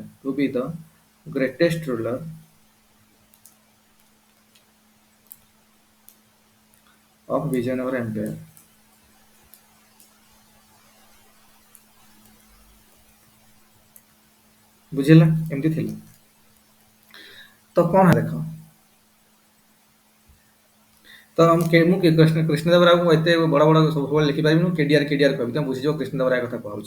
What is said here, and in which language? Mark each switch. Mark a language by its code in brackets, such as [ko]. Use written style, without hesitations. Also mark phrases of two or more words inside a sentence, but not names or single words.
[en] To be the greatest ruler of Vijayanagara Empire. [or] ବୁଝିଲା ଏମିତି ଥିଲା। ତ କଣ ଦେଖ ତ ମୁଁ କୃଷ୍ଣଦେବରାୟକୁ ଏତେ ବଡ଼ ବଡ଼ ସବୁବେଳେ ଲେଖିପାରିବିନି କେଡିଆର କହିବି ତମେ ବୁଝିଯିବ କୃଷ୍ଣଦେବରାୟ କଥା କୁହାଉଛି।